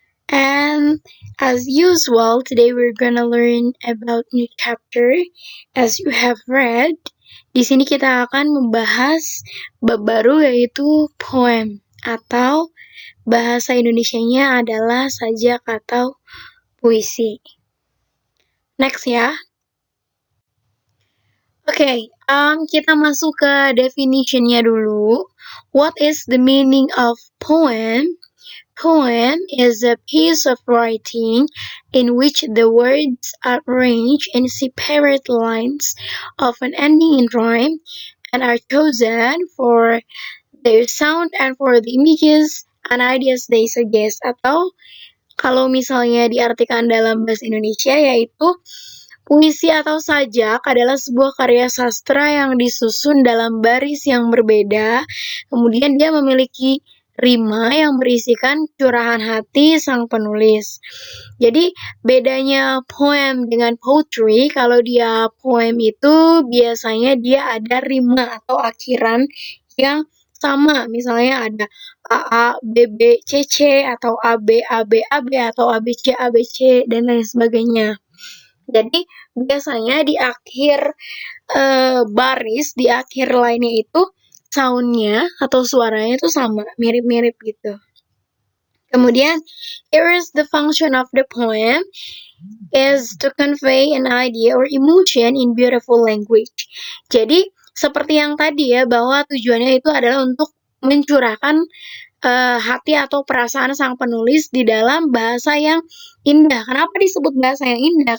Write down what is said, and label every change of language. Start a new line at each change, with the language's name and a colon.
English: And as usual, today we're gonna learn about new chapter. As you have read,
Indonesian: di sini kita akan membahas bab baru yaitu poem atau bahasa Indonesianya adalah sajak atau puisi. Next ya. Oke, kita masuk ke definition-nya dulu.
English: What is the meaning of poem? Poem is a piece of writing in which the words are arranged in separate lines, often ending in rhyme, and are chosen for their sound and for the images and ideas they suggest.
Indonesian: Atau kalau misalnya diartikan dalam bahasa Indonesia yaitu puisi atau sajak adalah sebuah karya sastra yang disusun dalam baris yang berbeda, kemudian dia memiliki rima yang berisikan curahan hati sang penulis. Jadi, bedanya poem dengan poetry, kalau dia poem itu biasanya dia ada rima atau akhiran yang sama, misalnya ada AA, BB, CC, atau AB, AB, AB, atau ABC, ABC, dan lain sebagainya. Jadi biasanya di akhir baris, di akhir line-nya itu sound-nya atau suaranya itu sama, mirip-mirip gitu. Kemudian,
English: here is the function of the poem is to convey an idea or emotion in beautiful language.
Indonesian: Jadi, seperti yang tadi ya, bahwa tujuannya itu adalah untuk mencurahkan hati atau perasaan sang penulis di dalam bahasa yang indah. Kenapa disebut bahasa yang indah?